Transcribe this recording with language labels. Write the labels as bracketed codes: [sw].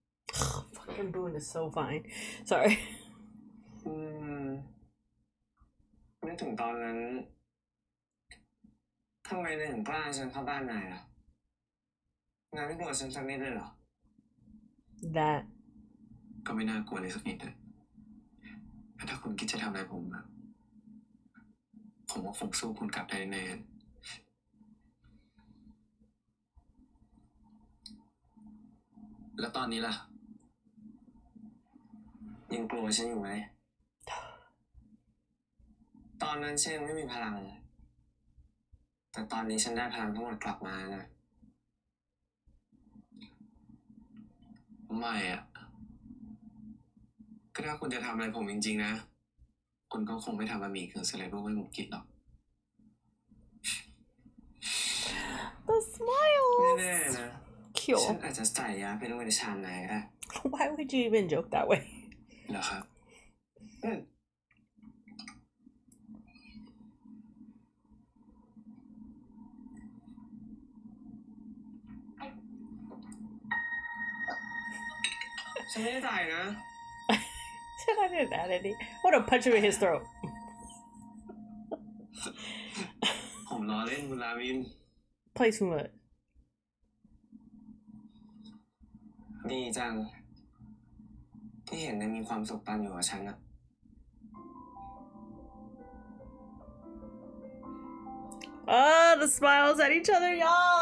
[en] Fucking Boone is so fine. Sorry. [th] นึกถึงตอนนั้นทำไมนายถึงกล้าให้ฉันเข้าบ้านนายล่ะนายไม่กลัวฉันสักนิดเลยเหรอ [en] That. [th] ก็ไม่น่ากลัวเลยสักนิดนะถ้าคุณคิดจะทำอะไรผมอะผมว่าคงสู้คุณกลับได้แน่ แล้วตอนนี้ล่ะยังกลัวฉันอยู่ไหมตอนนั้นฉันยังไม่มีพลังแต่ตอนนี้ฉันได้พลังทั้งหมดกลับมานะไม่อะก็ถ้าคุณจะทำอะไรผมจริงๆนะคุณก็คงไม่ทำบะหมี่กึ่งสำเร็จรูปให้ผมกินหรอก [en] The smile. [th] ไม่แน่นะ [en] Cute. [th] ฉันอาจจะใส่ยาเป็นไว้ในชามนายก็ได้ [en] Why would you even joke that way? [th] เหรอครับฉันไม่ได้ใส่นะ [en] Said I didn't add any. I would have punched him in his throat. ผ [th] ผมล้อเล่นคุณราวิน [en] Play too much. [th] ดีจัง ที่เห็นนายมีความสุขตอนอยู่กับฉันอะ [en] Oh, the smiles at each other, y'all.